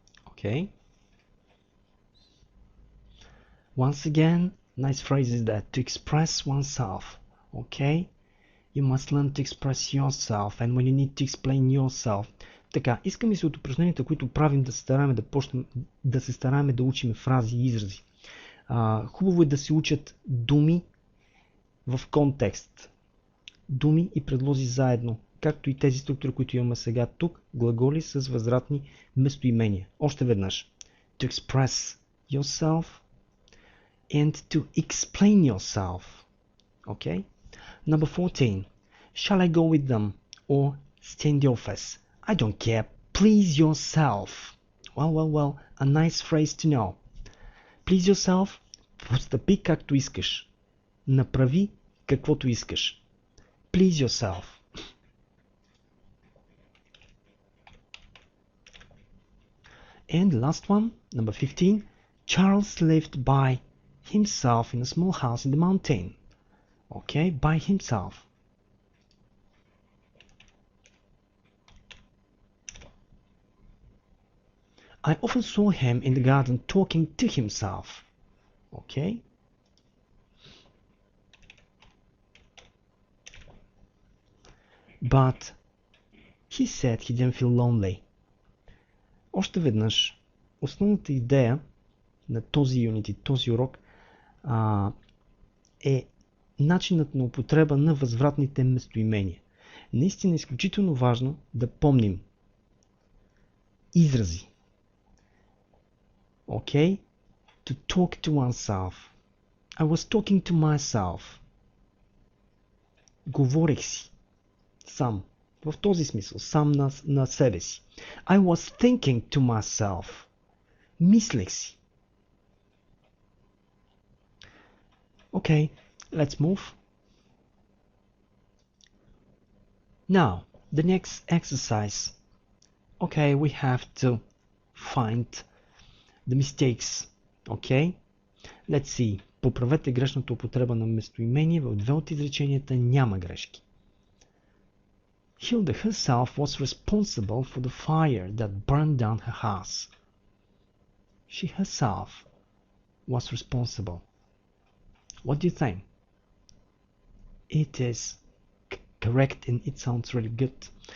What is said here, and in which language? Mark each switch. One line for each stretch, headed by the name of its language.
English: Okay. Once again, nice phrase is that, to express oneself. Okay. You must learn to express yourself, and when you need to explain yourself.
Bulgarian: Така, искам и се от упражненията, които правим, да се стараем да учим фрази и изрази. Хубаво е да се учат думи в контекст. Думи и предлози заедно, както и тези структури, които имаме сега тук, глаголи с възвратни местоимения. Още веднъж.
English: To express yourself and to explain yourself. Okay? Number 14. Shall I go with them or stay in the office? I don't care. Please yourself. Well. A nice phrase to know. Please yourself.
Bulgarian: Постъпи както искаш. Направи каквото искаш.
English: Please yourself. And the last one, number 15. Charles lived by himself in a small house in the mountain. Okay, by himself. I often saw him in the garden talking to himself. Okay. But he said he didn't feel lonely.
Bulgarian: Още веднъж, основната идея на този юнит и този урок е начинът на употреба на възвратните местоимения. Наистина е изключително важно да помним изрази.
English: Okay? To talk to oneself. I was talking to myself.
Bulgarian: Говорех си. Сам. В този смисъл. Сам на себе си.
English: I was thinking to myself.
Bulgarian: Мислех си.
English: Okay, let's move. Now, the next exercise. Okay, we have to find the mistakes. Okay? Let's see.
Bulgarian: Поправете грешната употреба на местоимение. В две от изреченията няма грешки.
English: Hilda herself was responsible for the fire that burned down her house. She herself was responsible. What do you think? It is correct and it sounds really good.